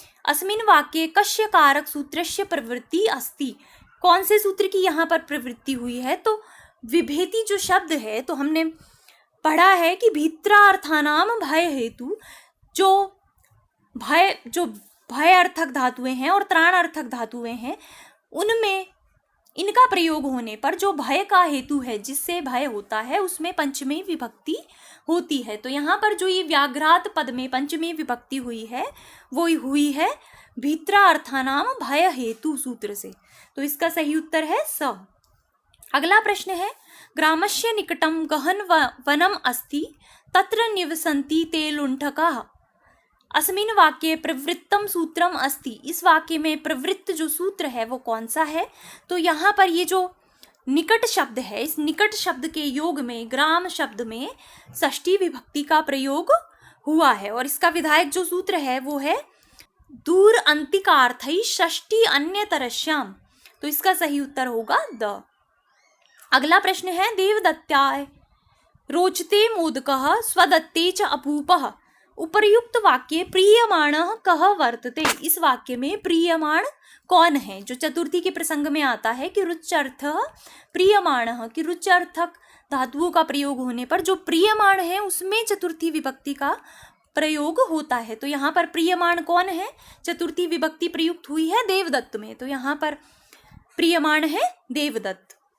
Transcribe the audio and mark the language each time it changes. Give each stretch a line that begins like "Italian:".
Sanskrit: अस्मिन् वाक्ये कस्य कारक सूत्रस्य प्रवृत्ति अस्ति।
Hindi: कौन से सूत्र की यहाँ पर प्रवृत्ति हुई है? तो विभेति जो शब्द है, तो हमने पढ़ा है कि
Sanskrit: भीत्रार्थानाम भय हेतु,
Hindi: जो भय अर्थक धातुएं हैं और त्राण अर्थक धातुएं हैं, उनमें इनका प्रयोग होने पर जो भय का हेतु है, जिससे भय होता है, उसमें पंचमी विभक्ति होती है। तो यहाँ पर जो ये व्याघ्रात पद में पंचमी विभक्ति हुई है, वो हुई है
Sanskrit: भीत्रा अर्थानाम भय हेतु
Hindi: सूत्र से। तो इसका सही उत्तर है स। अगला प्रश्न है,
Sanskrit: ग्रामस्य निकटम गहन वनम अस्ति तत्र निवसन्ति ते लुण्ठकाः। अस्मिन् वाक्ये प्रवृत्तम सूत्रम अस्ति।
Hindi: इस वाक्य में प्रवृत्त जो सूत्र है वो कौन सा है? तो यहाँ पर ये जो निकट शब्द है, इस निकट शब्द के योग में ग्राम शब्द में षष्ठी विभक्ति का प्रयोग हुआ है, और इसका विधायक जो सूत्र है वो है
Sanskrit: दूर अंतिकार्थै षष्ठी अन्यतरस्याम।
Hindi: तो इसका सही उत्तर होगा द। अगला प्रश्न है,
Sanskrit: देवदत्ताय रोचते मोदकः स्वदत्ते च अपूपः। उपर्युक्त वाक्य प्रीयमाणः कः वर्तते।
Hindi: इस वाक्य में प्रीयमाण कौन है? जो चतुर्थी के प्रसंग में आता है कि
Sanskrit: रुच्यर्थः प्रीयमाणः,
Hindi: कि रुच्यर्थक धातुओं का प्रयोग होने पर जो प्रीयमाण है उसमें चतुर्थी विभक्ति का प्रयोग होता है। तो यहाँ पर प्रीयमाण कौन है? चतुर्थी विभक्ति प्रयुक्त हुई है देवदत्त में, तो यहाँ पर प्रीयमाण है देवदत्त।